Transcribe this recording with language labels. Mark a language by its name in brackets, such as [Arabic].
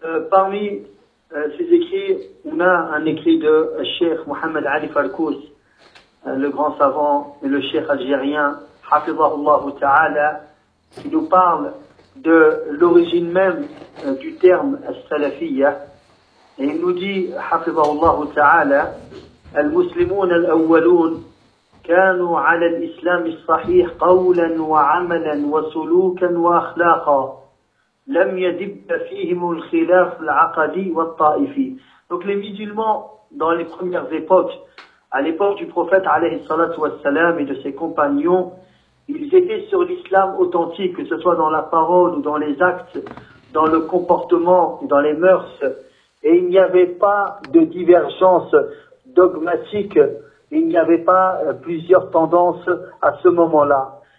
[French] Parmi ces écrits, on a un écrit de Cheikh Mohamed Ali Farkous, le grand savant et le Cheikh algérien, [Arabic] Hafizahullahu ta'ala, [French] qui nous parle de l'origine même du terme salafia. Et il nous dit, [Arabic] حفظه الله تعالى, المسلمون الأولون كانوا على الإسلام الصحيح قولا وعملا وسلوكا وأخلاقا لم يدب فيهم الخلاف العقدي والطائفي. [French] Donc les musulmans dans les premières époques, à l'époque du prophète [Arabic] عليه الصلاة والسلام [French] et de ses compagnons, ils étaient sur l'islam authentique, que ce soit dans la parole ou dans les actes, dans le comportement et dans les mœurs. Et il n'y avait pas de divergence dogmatique, il n'y avait pas plusieurs tendances à ce moment-là.